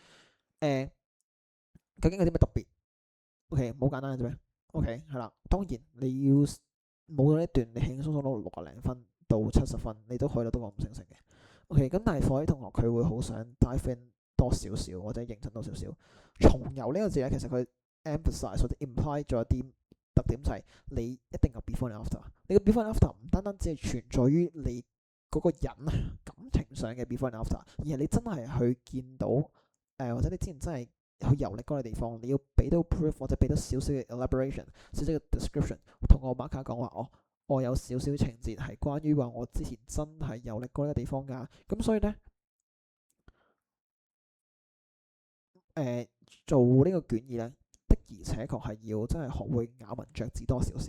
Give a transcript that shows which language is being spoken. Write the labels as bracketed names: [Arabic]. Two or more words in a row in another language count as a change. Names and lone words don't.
[Cantonese] 究竟有啲咩特別？OK 好簡單嘅啫咩？OK 係啦，當然你要冇咗呢段，你輕輕鬆鬆攞60零分到70分，你都可以攞到個5星星嘅。OK，咁但係課啲同學佢會好想 [English] dive in [Cantonese] 多少少或者認真多少少。重遊呢個字咧，其實佢 emphasize 或者 imply 咗一啲特點，就係你一定有 [English] before and after。 [Cantonese] 你個 [English] before and after [Cantonese] 唔單單只係存在於你嗰個人感情上嘅 [English] before and after， [Cantonese] 而係你真係去見到或者你之前真係去遊歷嗰個地方，你要俾到 proof 或者俾到少少嘅 elaboration， 少少嘅 description， 同我馬卡講話，我有少少情節係關於話我之前真係遊歷過呢個地方㗎。咁所以咧做呢個卷二咧，的而且確係要真係學會咬文嚼字多少少。